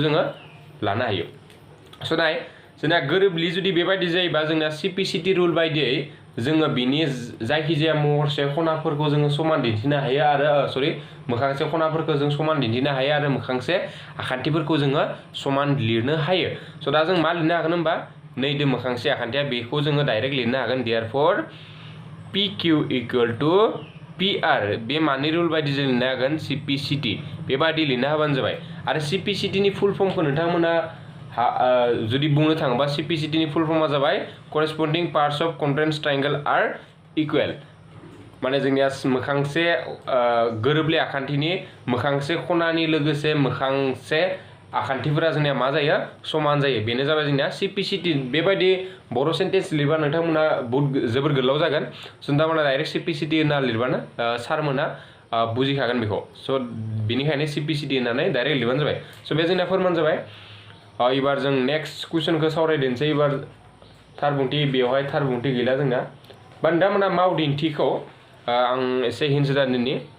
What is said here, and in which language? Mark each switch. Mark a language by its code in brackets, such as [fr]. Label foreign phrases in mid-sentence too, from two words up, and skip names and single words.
[brx] जोङो लानो हायो स' नाय जोंना गोरोबलि जुदि बेबायदि जायोबा जोंना CPCT रुल बायदियै जोङो बिनि जायखिजाया महरसे खनाफोरखौ जोङो समान दिन्थिनो हायो आरो मोखांसे खनाफोरखौ जों समान दिन्थिनो हायो आरो मोखांसे आखान्थिफोरखौ जोङो समान लिरनो हायो स' दा जों मा लिरनो हागोन होनबा नैदो मोखांसे आखान्थिया बेखौ जोङो डाइरेक्ट लिरनो हागोन देयरफॉर [en] PQ equal to PR [brx] बे मानि रुल बायदि जों लिरनो हागोन CPCT बेबादि लिरना होबानो जाबाय आरो CPCT नि [en] full formखौ [brx] नोंथांमोना जुदि बुंनो थाङोबा CPCT नि [en] full formा [brx] जाबाय [en] corresponding parts of congruent triangle are equal [brx] माने जोंनिया मोखांसे गोरोबलि आखान्थिनि मोखांसे खनानि लोगोसे मोखांसे आखान्थिफोरा जोंनिया मा जायो समान जायो बेनो जाबाय जोंनिया CPCT बेबायदि बर' सेन्टेन्स लिरबा नोंथांमोना जोबोर गोलाव जागोन स' नोंथांमोना डाइरेक्ट CPCT होनना लिरबानो सारमोना बुजिखागोन बेखौ स' बिनिखायनो CPCT होननानै डाइरेक्ट लिरबानो जाबाय स' बे जोंना फोरमान जाबाय एबार जों [en] next questionखौ [brx] सावरायदोंसै एबार थार बुंथि बेवहाय थार बुंथि गैला जोंना बा नोंथांमोना मावदिन्थिखौ आं एसे हिन्स होनि